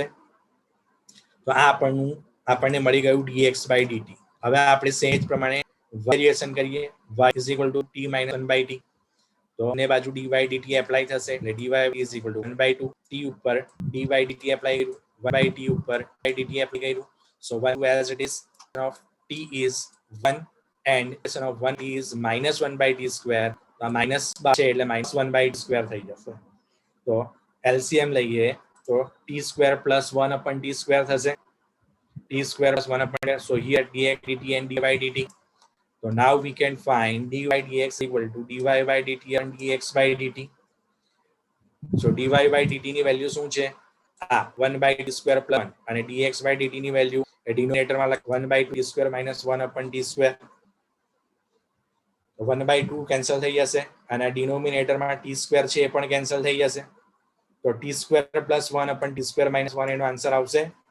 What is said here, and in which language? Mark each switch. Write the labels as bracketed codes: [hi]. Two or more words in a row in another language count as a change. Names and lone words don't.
[gu] તો આ આપણને મળી ગયું [en] dx by dt. [gu] હવે આપણે સેજ પ્રમાણે વેરિએશન કરીએ. [en] y is equal to t minus 1/t. [gu] તો બંને બાજુ dy dt એપ્લાય થશે એટલે [en] dy is equal to 1/2 t [gu] ઉપર dy dt એપ્લાય કર્યું, 1/t ઉપર dt એપ્લાય કર્યું. [en] સો 1 as it is of t is 1 and of 1 is minus 1/t square. [gu] માઇનસ છે એટલે માઇનસ [en] 1/t square [gu] થઈ જશે. તો એલસીએમ લઈએ તો [en] t square plus 1 t square [gu] થશે. [en] t square plus 1 so here dx dt and dy dt. So now we can find dy dx equal to dy by dt and dx by dt. So dy by dt [gu] ની વેલ્યુ શું છે? આ [en] 1/t square plus 1 [gu] અને [en] dx by dt [gu] ની વેલ્યુ એ ડિનોમિનેટરમાં લખ [en] 1/2 square minus 1 t square. [gu] 1/2 કેન્સલ થઈ જશે અને ડિનોમિનેટરમાં [en] t square [gu] છે એ પણ કેન્સલ થઈ જશે. તો [en] t square plus 1 t square minus 1 [gu] એનો આન્સર આવશે.